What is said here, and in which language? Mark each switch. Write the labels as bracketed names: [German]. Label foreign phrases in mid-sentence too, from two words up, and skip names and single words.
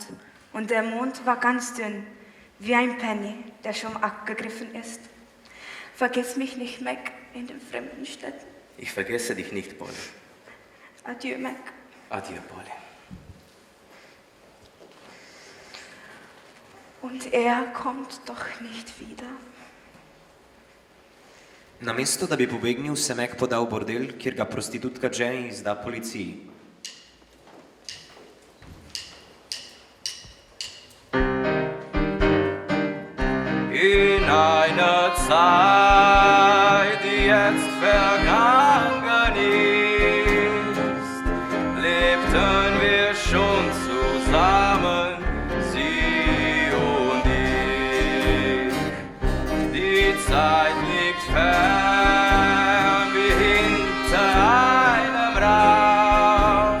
[German] Und der Mond war ganz dünn, wie ein Penny, der schon abgegriffen ist. Vergiss mich nicht, Mac, in den fremden Städten. Ich vergesse dich nicht, Polly. Adieu, Mac. Adieu, Polly. Und er kommt doch nicht wieder. [Slovenian] Namesto, da bi pobegnil, se Mac poda v bordel, kjer ga prostitutka Jenny izda policiji. [German] In einer Zeit, die jetzt vergangen ist, lebten wir schon zusammen, sie und ich. Die Zeit liegt fern wie hinter einem Raum.